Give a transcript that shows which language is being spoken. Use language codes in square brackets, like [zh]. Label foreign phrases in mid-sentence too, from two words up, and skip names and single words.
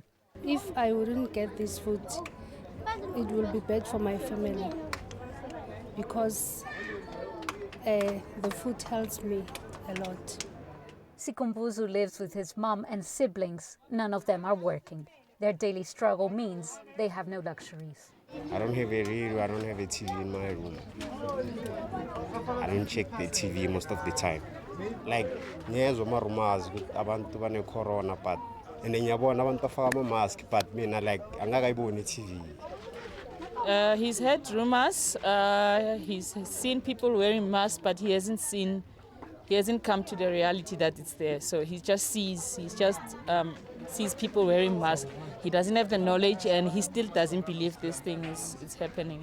[en] If I wouldn't get this food, it will be bad for my family because the food helps me a lot. Sikumbuzu lives with his mom and siblings. None of them are working. Their daily struggle means they have no luxuries. I don't have a radio, I don't have a TV in my room. I don't check the TV most of the time. Like, [zu] nyezo marumas abantu bane corona [en] but and then [zu] yabona abantu bafaka mask but mina like angakaiboni TV. [en] He's heard rumors. He's seen people wearing masks, but he hasn't come to the reality that it's there. So he just sees people wearing masks. He doesn't have the knowledge, and he still doesn't believe this thing is happening.